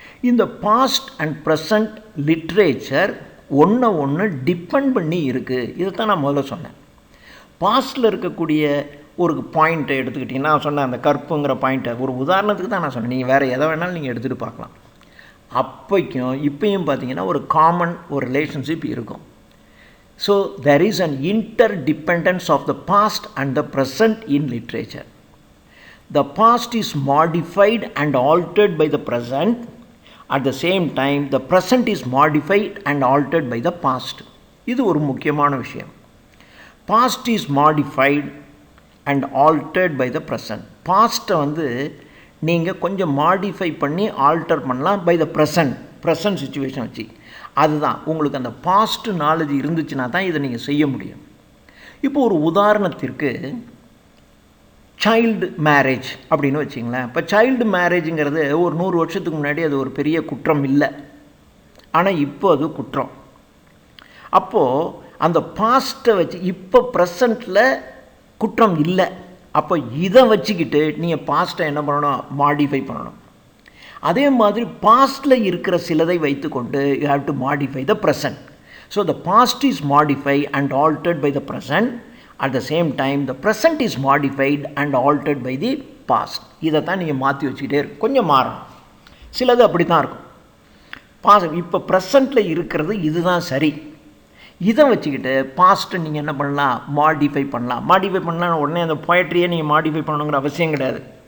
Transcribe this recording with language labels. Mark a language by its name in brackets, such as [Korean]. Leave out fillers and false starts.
[Tamil] இந்த past and present literature ஒன்று depend பண்ணி இருக்குது. இதைத்தான் நான் முதல்ல சொன்னேன். பாஸ்டில் இருக்கக்கூடிய ஒரு பாயிண்ட்டை எடுத்துக்கிட்டிங்கன்னா, நான் சொன்னேன் அந்த கற்புங்கிற பாயிண்ட்டை ஒரு உதாரணத்துக்கு தான் நான் சொன்னேன். நீங்கள் வேறு எதை வேணாலும் நீங்கள் எடுத்துகிட்டு பார்க்கலாம். அப்பைக்கும் இப்பையும் பார்த்தீங்கன்னா ஒரு காமன் ஒரு ரிலேஷன்ஷிப் இருக்கும். [English] So there is an interdependence of the past and the present in literature. The past is modified and altered by the present. At the same time, the present is modified and altered by the past. [Tamil] இது ஒரு முக்கியமான விஷயம். [English] Past is modified and altered by the present. [Tamil] பாஸ்ட்டை நீங்கள் கொஞ்சம் modify பண்ணி alter பண்ணலாம் [English] by the present [Tamil] situation வச்சு. அதுதான் உங்களுக்கு அந்த பாஸ்ட் நாலேஜ் இருந்துச்சுன்னா தான் இதை நீங்கள் செய்ய முடியும். இப்போ ஒரு உதாரணத்திற்கு சைல்டு மேரேஜ் அப்படின்னு வச்சிங்களேன். இப்போ சைல்டு மேரேஜுங்கிறது ஒரு 100 வருஷத்துக்கு முன்னாடி அது ஒரு பெரிய குற்றம் இல்லை, ஆனால் இப்போ அது குற்றம். அப்போது அந்த பாஸ்ட்டை வச்சு இப்போ ப்ரெசண்ட்டில் குற்றம் இல்லை. அப்போ இதை வச்சுக்கிட்டு நீங்கள் பாஸ்ட்டை என்ன பண்ணணும்? மாடிஃபை பண்ணணும். அதே மாதிரி பாஸ்ட்டில் இருக்கிற சிலதை வைத்துக்கொண்டு [English] You have to modify the present. So the past is modify and altered by the present. At the same time, the present is modified and altered by the past. [Tamil] இதை தான் நீங்கள் மாற்றி வச்சுக்கிட்டே இருக்கும். கொஞ்சம் மாறும், சிலது அப்படி தான் இருக்கும். இப்போ ப்ரெசண்ட்டில் இருக்கிறது இதுதான் சரி. இதை வச்சுக்கிட்டு பாஸ்ட்டை நீங்கள் என்ன பண்ணலாம்? மாடிஃபை பண்ணலாம். மாடிஃபை பண்ணலாம் உடனே அந்த போயட்ரியை நீங்கள் மாடிஃபை பண்ணணுங்கிற அவசியம் கிடையாது.